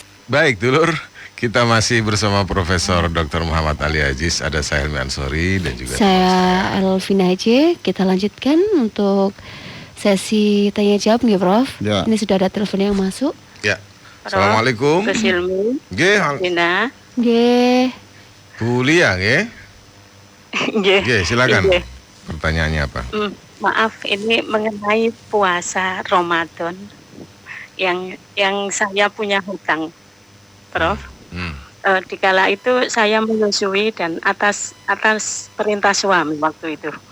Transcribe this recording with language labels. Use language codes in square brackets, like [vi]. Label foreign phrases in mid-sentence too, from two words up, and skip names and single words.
[id] Baik, dulur, kita masih bersama Profesor Dr. Muhammad Ali Aziz, ada saya Hilmi Ansori dan juga Saya Elvina J. Kita lanjutkan untuk sesi tanya jawab nih Prof. Ya. Ini sudah ada telepon yang masuk. Ya. Assalamualaikum. Gus Hilmi, Nggih, Dina, Nggih. Bu Lia, nggih. Nggih, silakan. Nggih. Pertanyaannya apa? Maaf, ini mengenai puasa Ramadan yang saya punya hutang, Prof. Dikala itu saya menyusui dan atas perintah suami waktu itu.